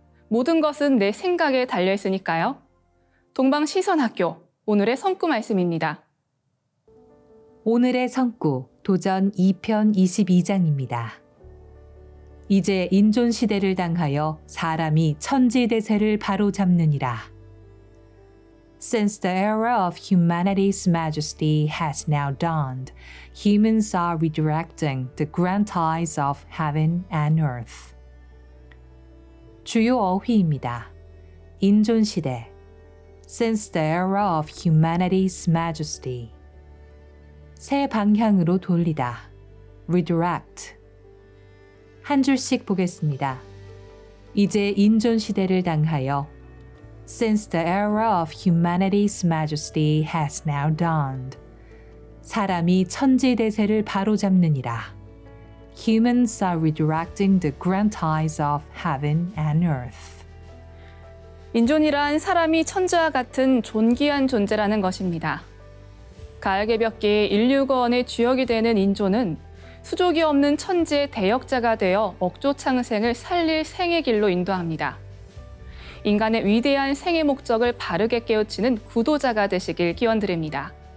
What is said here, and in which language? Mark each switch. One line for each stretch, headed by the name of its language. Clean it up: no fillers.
Korean: 모든 것은 내 생각에 달려 있으니까요. 동방시선학교, 오늘의 성구 말씀입니다. 오늘의 성구, 도전 2편 22장입니다. 이제 인존 시대를 당하여 사람이 천지대세를 바로잡느니라.
English: Since the era of humanity's majesty has now dawned, humans are redirecting the grand tides of heaven and earth.
Korean: 주요 어휘입니다. 인존 시대.
English: Since the era of humanity's majesty.
Korean: 새 방향으로 돌리다. Redirect. 한 줄씩 보겠습니다. 이제 인존 시대를 당하여
English: Since the era of humanity's majesty has now dawned.
Korean: 사람이 천지대세를 바로잡느니라.
English: Humans are redirecting the grand tides of heaven and earth.
Korean: 인존이란 사람이 천지와 같은 존귀한 존재라는 것입니다. 가을개벽기 인류거원의 주역이 되는 인존은 수족이 없는 천지의 대역자가 되어 억조창생을 살릴 생의 길로 인도합니다. 인간의 위대한 생의 목적을 바르게 깨우치는 구도자가 되시길 기원드립니다.